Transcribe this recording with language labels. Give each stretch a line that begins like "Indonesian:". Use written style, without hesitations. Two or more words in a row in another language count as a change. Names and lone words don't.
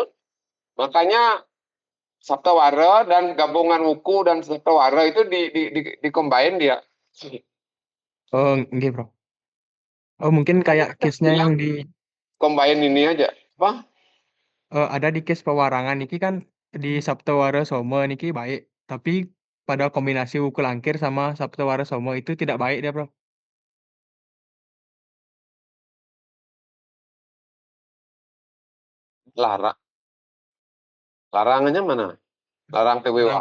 Indonesian: Makanya Saptawara dan gabungan Wuku dan Saptawara itu di combine dia. Oh, enggak, Prof. Oh, mungkin Makanya kayak saya case-nya yang bilang di combine ini aja. Apa? ada di case pewarangan niki kan di Saptawara Soma niki baik, tapi pada kombinasi Wukul Angkir sama Saptawara Soma itu tidak baik dia, Bro. Larang. Larangannya mana? Larang Larang,